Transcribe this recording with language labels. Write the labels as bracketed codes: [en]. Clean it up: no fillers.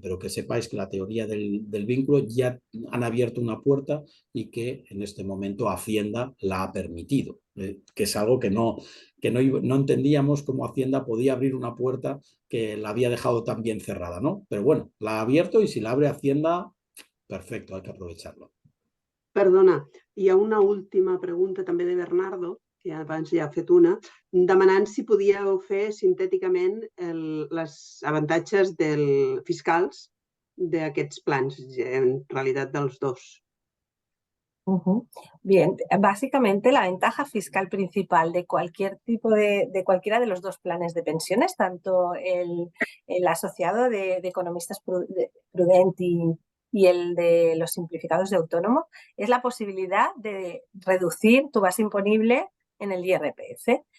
[es] Pero que sepáis que la teoría del vínculo ya han abierto una puerta y que en este momento Hacienda la ha permitido, que es algo que no entendíamos cómo Hacienda podía abrir una puerta que la había dejado tan bien cerrada, ¿no? Pero bueno, la ha abierto y si la abre Hacienda, perfecto, hay que aprovecharlo. [ca] Perdona, hi ha una última pregunta també de Bernardo, que abans ja ha fet una, demanant si podíeu fer sintèticament els avantatges fiscals d'aquests plans, en realitat dels dos. [es] Bien, básicamente la ventaja fiscal principal de cualquier tipo de cualquiera de los dos planes de pensiones, tanto el asociado de economistas Prudent y el de los simplificados de autónomo, es la posibilidad de reducir tu base imponible en el IRPF.